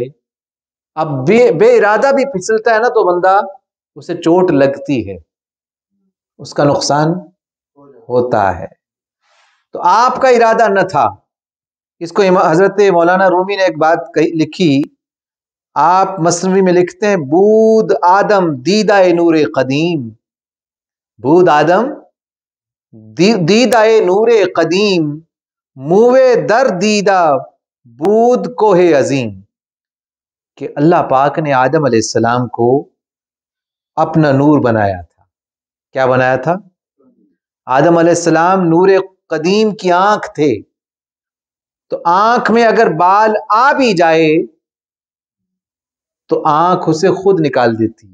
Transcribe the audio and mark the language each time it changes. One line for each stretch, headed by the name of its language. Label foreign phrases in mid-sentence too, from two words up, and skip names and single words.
Urdu: اب بے ارادہ بھی پھسلتا ہے نا تو بندہ اسے چوٹ لگتی ہے، اس کا نقصان ہوتا ہے. تو آپ کا ارادہ نہ تھا. اس کو حضرت مولانا رومی نے ایک بات لکھی، آپ مثنوی میں لکھتے ہیں
Persian: بود آدم دیدہ نور قدیم، بود آدم دیدہ نور قدیم، موے در دیدہ بود کوہ عظیم.
Urdu: کہ اللہ پاک نے آدم علیہ السلام کو اپنا نور بنایا تھا. کیا بنایا تھا؟ آدم علیہ السلام نور قدیم کی آنکھ تھے. تو آنکھ میں اگر بال آ بھی جائے تو آنکھ اسے خود نکال دیتی.